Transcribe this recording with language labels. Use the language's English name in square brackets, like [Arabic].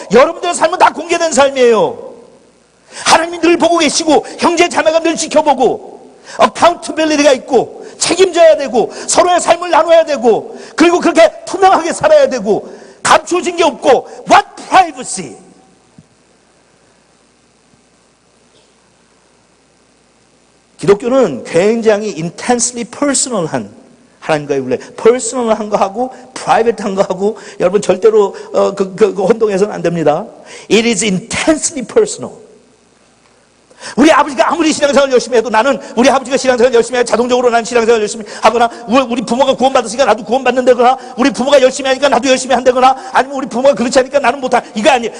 [Korean] 여러분들의 삶은 다 공개된 삶이에요. 하나님이 늘 보고 계시고 형제 자매가 늘 지켜보고 accountability가 있고 책임져야 되고 서로의 삶을 나눠야 되고 그리고 그렇게 투명하게 살아야 되고 감춰진 게 없고 [English] what privacy? [Korean] 기독교는 굉장히 [English] intensely personal [Korean] 한 하나님과의 관계, 퍼스널한 거 하고 프라이빗한 거 하고 여러분 절대로 그 혼동해서는 안 됩니다. [English] It is intensely personal. [Korean] 우리 아버지가 아무리 신앙생활 열심히 해도 나는 우리 아버지가 신앙생활 열심히 해 자동적으로 난 신앙생활 열심히 하거나 우리 부모가 구원받았으니까 나도 구원받는다거나 우리 부모가 열심히 하니까 나도 열심히 한다거나 아니면 우리 부모가 그렇지 않으니까 나는 못한 이거 아니에요.